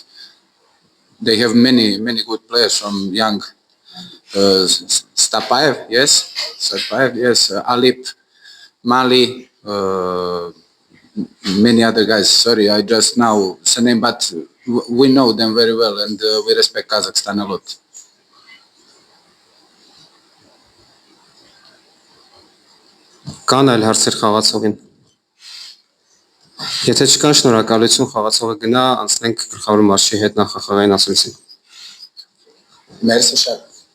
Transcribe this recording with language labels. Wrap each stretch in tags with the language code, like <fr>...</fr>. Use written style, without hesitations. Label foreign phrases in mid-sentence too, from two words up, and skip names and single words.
<en>They have many good players from young Stapaev, yes, Alip, Mali, many other guys. Sorry, I just now say name, but we know them very well, and we respect Kazakhstan a lot.</en> <hy>Կան այլ հարցեր խաղացողին։ Եթե չկան, շնորհակալություն, խաղացողը գնա, անցնենք գլխավոր մարզչի հետ նախախաղային ասուլիսին։ Merci շատ։</hy>